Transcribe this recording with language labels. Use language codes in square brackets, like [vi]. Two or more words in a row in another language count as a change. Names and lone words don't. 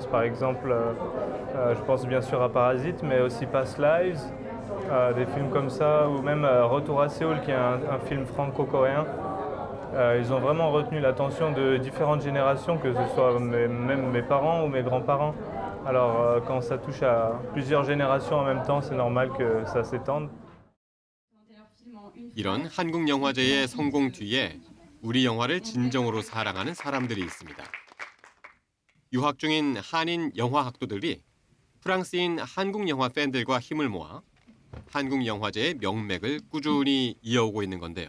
[fr] Par exemple, je pense bien sûr à Parasite, mais aussi Past Lives, des films comme ça, ou même Retour à Séoul, qui est un film franco-coréen. Ils ont vraiment retenu l'attention de différentes générations, que ce soit même mes parents ou mes grands-parents. Alors, quand ça touche à plusieurs générations en même temps, c'est normal que ça s'étende. [ko] 이런 한국 영화제의 성공 뒤에 우리 영화를 진정으로 사랑하는 사람들이 있습니다. 유학 중인 한인 영화 학도들이 프랑스인 한국 영화 팬들과 힘을 모아 한국 영화제의 명맥을 꾸준히 이어오고 있는 건데요.